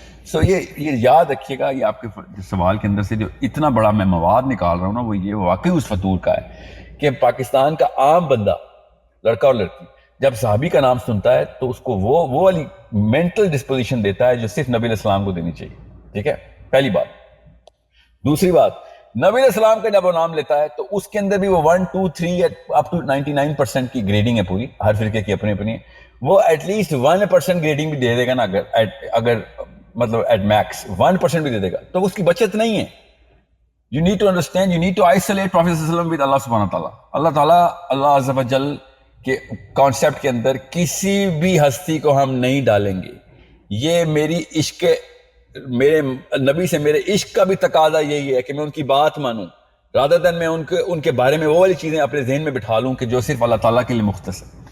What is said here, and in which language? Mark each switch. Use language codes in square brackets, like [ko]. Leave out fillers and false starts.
[ur] سو یہ یاد رکھیے گا, یہ آپ کے سوال کے اندر سے جو اتنا بڑا میں مواد نکال رہا ہوں نا, وہ یہ واقعی اس فطور کا ہے کہ پاکستان کا عام بندہ, لڑکا اور لڑکی, جب صحابی کا نام سنتا ہے تو اس کو وہ والی مینٹل ڈسپوزیشن دیتا ہے جو صرف نبی علیہ السلام کو دینی چاہیے. ٹھیک ہے, پہلی بات. دوسری بات, نبی علیہ السلام کا جب وہ نام لیتا ہے تو اس کے اندر بھی وہ 1 2 3 اپ ٹو 99% کی گریڈنگ ہے پوری, ہر فرقے کی اپنی اپنی. وہ ایٹ لیسٹ 1% گریڈنگ بھی دے دے گا نا, اگر مطلب ایٹ میکس 1% بھی دے دے گا تو اس کی بچت نہیں ہے. [en] You need to understand, you need to isolate Prophet sallallahu alaihi wasallam with Allah subhanahu wa ta'ala. [ur] اللہ تعالیٰ, اللہ عز و جل کے کانسیپٹ کے اندر کسی بھی ہستی کو ہم نہیں ڈالیں گے. یہ میری عشق, میرے نبی سے میرے عشق کا بھی تقاضا یہی ہے کہ میں ان کی بات مانوں, رادر دین میں ان کے بارے میں وہ والی چیزیں اپنے ذہن میں بٹھا لوں کہ جو صرف اللہ تعالیٰ کے لیے مختص ہے.